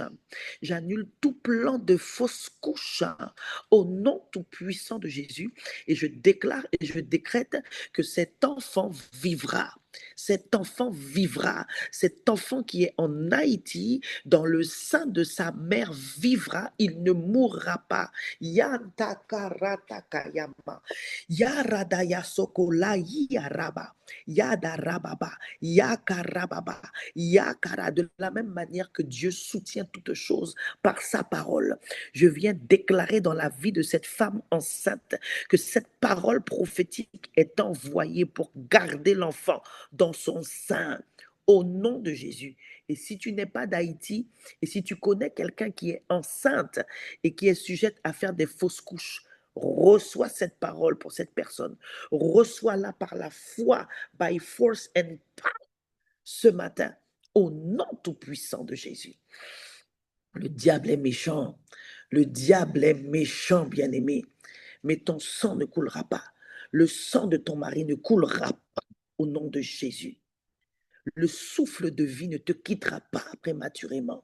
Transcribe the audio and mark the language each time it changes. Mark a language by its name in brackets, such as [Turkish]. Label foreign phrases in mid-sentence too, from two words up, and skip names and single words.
[French] J'annule tout plan de fausse couche au nom tout-puissant de Jésus et je déclare et je décrète que cet enfant vivra. Cet enfant vivra. Cet enfant qui est en Haïti, dans le sein de sa mère, vivra. Il ne mourra pas. Yantakaratakayama. Yaradaya sokola yaraba. Yadarababa. Yakarababa. Yakara. De la même manière que Dieu soutient toutes choses par sa parole, je viens déclarer dans la vie de cette femme enceinte que cette parole prophétique est envoyée pour garder l'enfant dans son sein au nom de Jésus. Et si tu n'es pas d'Haïti et si tu connais quelqu'un qui est enceinte et qui est sujette à faire des fausses couches, reçois cette parole pour cette personne. Reçois-la par la foi, [English] by force and power, [French] ce matin, au nom tout-puissant de Jésus. Le diable est méchant. Le diable est méchant, bien-aimé. Mais ton sang ne coulera pas. Le sang de ton mari ne coulera pas au nom de Jésus. Le souffle de vie ne te quittera pas prématurément.